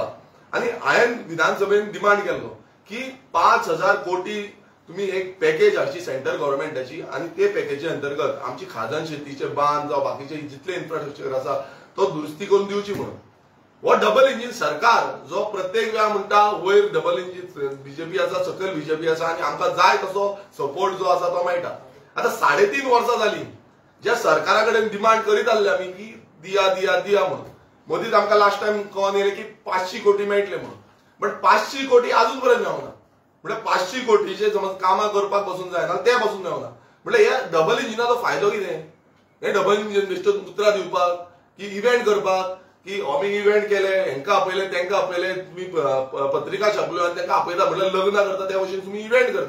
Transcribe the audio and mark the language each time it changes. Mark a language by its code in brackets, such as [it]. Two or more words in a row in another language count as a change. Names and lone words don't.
[kok] आनी हांवें विधानसभेन डिमांड केल्लो की 5,000 कोटी तुम्ही एक पॅकेज हाडची सेंट्रल गव्हर्नमेंटाची आनी ते पॅकेजी अंतर्गत आमची खाजन शेतीचे बांद जावं बाकीचे जितले इन्फ्रास्ट्रक्चर आसा तो दुरुस्ती करून दिवची म्हणून. हो [en] double engine [kok] सरकार जो प्रत्येक वेळा म्हणटा वयर [en] double engine [kok] बीजेपी आसा, सकयल बीजेपी आसा आनी आमकां जाय तसो सपोर्ट जो आसा तो मेळटा. आतां 3.5 वर्सां जाली ज्या सरकारा कडेन डिमांड करीत आसले आमी की दिया दिया दिया म्हणून. मदींच आमकां [en] last time [kok] कळोन येयलें की 500 कोटी मेळटले म्हणून. बट 500 कोटी अजून पर्यंत मेळना. म्हणजे 500 कोटीचे समज कामां करपाक बसून जायना ते बसून मेळना. म्हणजे ह्या डबल इंजिनाचो फायदो कितें. हे [en] double engine [kok] बेश्टो उतरां दिवपाक की इव्हेंट करपाक की आमी इव्हेंट केले, हेंकां आपयले तेंकां आपयले, तुम्ही पत्रिका छापल्यो आनी तेंकां आपयता म्हटल्यार लग्न करता त्या भशेन तुम्ही इव्हेंट करता.